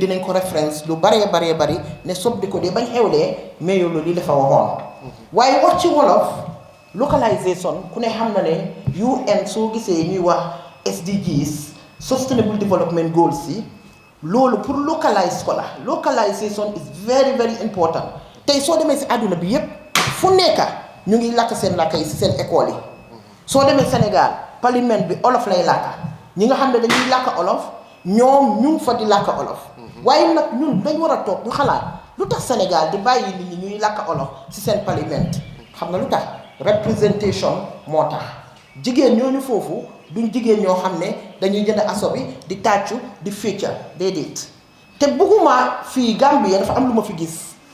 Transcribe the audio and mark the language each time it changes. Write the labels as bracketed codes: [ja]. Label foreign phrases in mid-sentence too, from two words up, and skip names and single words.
[wo] dinañ ko référence lu bari ne Supdeco de bañ xewlee mayoloo lii la fa waxoon waaye wax ci wolof localisation ku ne xam na ne UN soo gisee ñuy wax SDGs Sustainable Development Goals yi loolu pour localize ko la localisation [en] is very very important [wo] tey soo demee si àdduna bi yépp fu nekka ñu ngi làkk seen làkk yi si seen école yi soo demee Sénégal parlement bi olof lay làkka ñi nga xam ne dañuy làkk olof ñoom ñu ngi fa di làkk olof waaye nag ñun dañ war a toog ñu xalaat lu tax Sénégal di bàyyi nit ñi ñuy làkk olof si seen parlement xam nga lu tax representation moo tax jigéen ñooñu foofu duñ jigéen ñoo xam ne dañuy jënd aso bi di tàccu di fecca déedéet te bëgguma fii Gambie dafa am lu ma fi gis